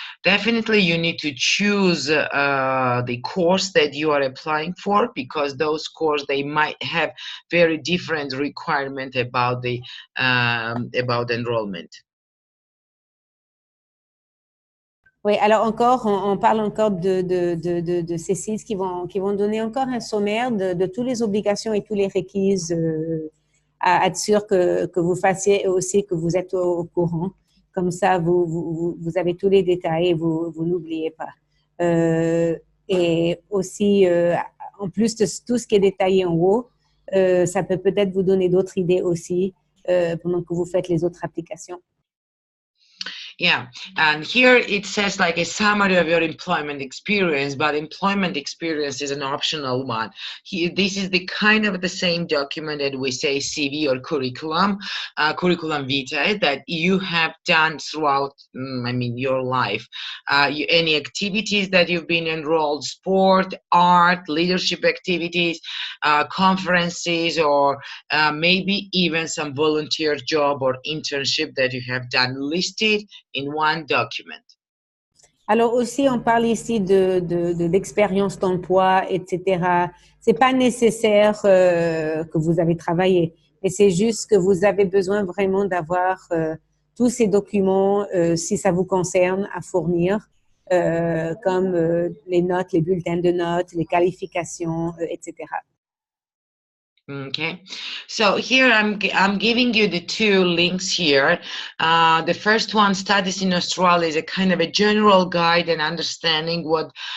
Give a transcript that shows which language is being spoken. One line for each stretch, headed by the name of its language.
English: Definitely you need to choose the course that you are applying for, because those courses, they might have very different requirement about the enrollment.
French: Oui, alors encore, on parle encore de ces sites qui vont donner encore un sommaire de toutes les obligations et tous les requises à être sûr que vous fassiez aussi, que vous êtes au courant. Comme ça, vous avez tous les détails et vous n'oubliez pas. Et aussi, en plus de tout ce qui est détaillé en haut, ça peut peut-être vous donner d'autres idées aussi pendant que vous faites les autres applications.
English: Yeah, and here it says like a summary of your employment experience, but employment experience is an optional one. Here, this is the kind of the same document that we say CV or curriculum vitae that you have done throughout, your life. Any activities that you've been enrolled, sport, art, leadership activities, conferences, or maybe even some volunteer job or internship that you have done listed in one document.
French: Alors aussi, on parle ici de l'expérience d'emploi, etc. C'est pas nécessaire que vous avez travaillé, mais c'est juste que vous avez besoin vraiment d'avoir tous ces documents, si ça vous concerne, à fournir, comme les notes, les bulletins de notes, les qualifications, etc.
English: Okay, so here I'm giving you the 2 links here. The first one, Studies in Australia, is a kind of a general guide and understanding what,